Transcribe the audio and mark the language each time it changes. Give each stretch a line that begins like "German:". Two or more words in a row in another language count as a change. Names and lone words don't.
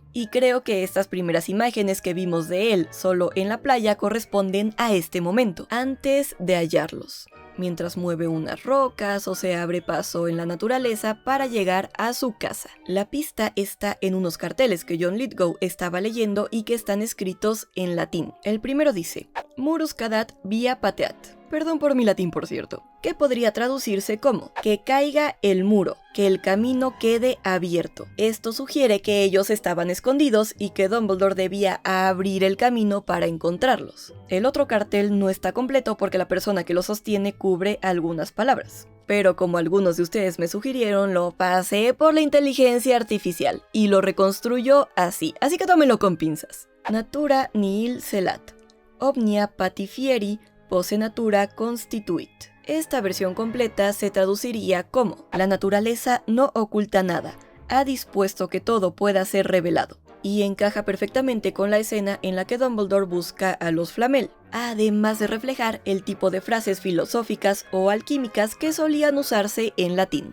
Spanish: Y creo que estas primeras imágenes que vimos de él solo en la playa corresponden a este momento, antes de hallarlos, mientras mueve unas rocas o se abre paso en la naturaleza para llegar a su casa. La pista está en unos carteles que John Lithgow estaba leyendo y que están escritos en latín. El primero dice:
Latin: Murus cadat via pateat.
Spanish: Perdón por mi latín, por cierto, que podría traducirse como que caiga el muro, que el camino quede abierto. Esto sugiere que ellos estaban escondidos y que Dumbledore debía abrir el camino para encontrarlos. El otro cartel no está completo porque la persona que lo sostiene cubre algunas palabras. Pero como algunos de ustedes me sugirieron, lo pasé por la inteligencia artificial y lo reconstruyó así que tómenlo con pinzas.
Latin: Natura nihil celat, omnia patifieri posse natura constituit.
Spanish: Esta versión completa se traduciría como: la naturaleza no oculta nada, ha dispuesto que todo pueda ser revelado. Y encaja perfectamente con la escena en la que Dumbledore busca a los Flamel, además de reflejar el tipo de frases filosóficas o alquímicas que solían usarse en latín.